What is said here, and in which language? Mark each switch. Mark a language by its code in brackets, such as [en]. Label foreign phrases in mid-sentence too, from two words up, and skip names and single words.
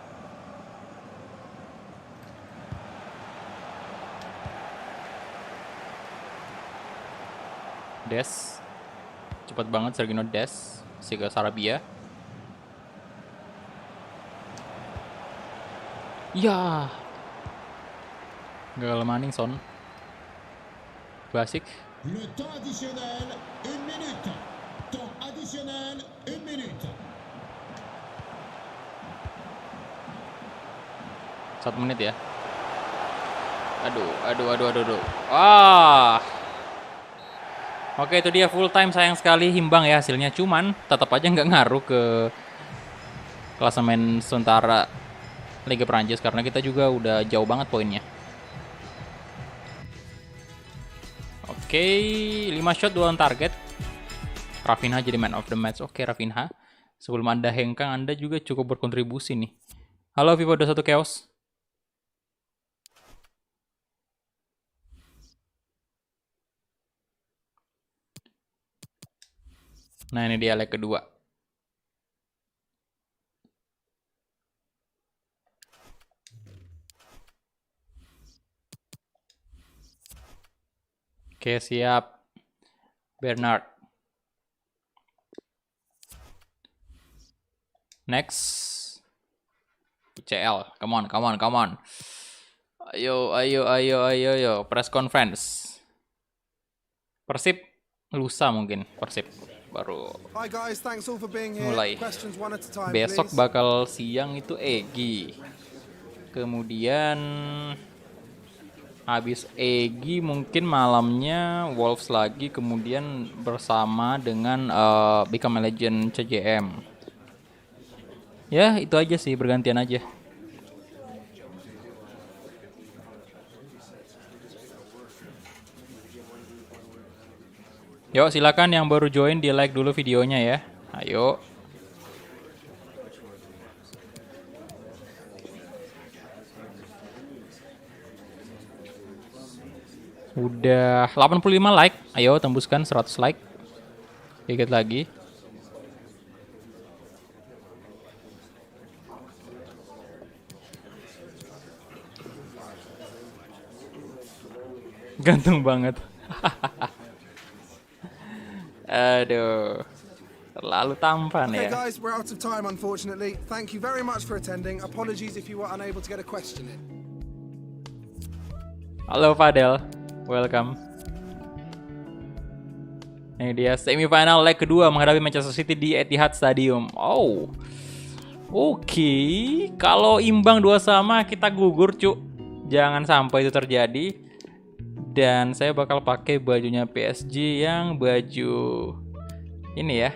[id] Des. Cepat banget Sergino Des. Siga Sarabia. Ya. Gagal maning Son. Basic. [fr] Le temps additionnel, 1 minute. Temps additionnel, 1 minute. [id] 1 menit ya. Aduh. Ah. Oke, itu dia [en] full time, [id] sayang sekali imbang ya hasilnya. Cuman tetap aja nggak ngaruh ke klasemen sementara Liga Prancis karena kita juga udah jauh banget poinnya. Oke, [en] 5 shot 2 on target. [id] Rafinha jadi [en] man of the match. [id] Oke, Rafinha. Sebelum Anda hengkang, Anda juga cukup berkontribusi nih. Halo Vivo 21 Chaos. Nah, ini dia leg kedua. Oke, siap. Bernard. Next. ICL. [en] Come on. [id] Ayo. [en] Press conference. [id] Persib lusa mungkin. Persib baru [en] Hi guys, thanks all for being here. [id] mulai. [en] Questions one at a time, [id] Besok [en] please. [id] bakal siang itu Egy. Kemudian Habis Egi mungkin malamnya Wolves lagi, kemudian bersama dengan Become a Legend CJM. Ya itu aja sih, bergantian aja. Yuk silakan yang baru join di like dulu videonya ya. Ayo. Udah 85 like. Ayo tembuskan 100 like. Dikit lagi. Gantung banget. Aduh. Terlalu tampan Okay, ya. [en] guys, we're out of time, unfortunately. Thank you very much for attending. Apologies if you were unable to get a question in. [id] Halo Fadel. Welcome. Ini dia semifinal leg kedua menghadapi Manchester City di Etihad Stadium. Oh. Oke, kalau imbang 2-2 kita gugur, Cuk. Jangan sampai itu terjadi. Dan saya bakal pakai bajunya PSG yang baju ini ya.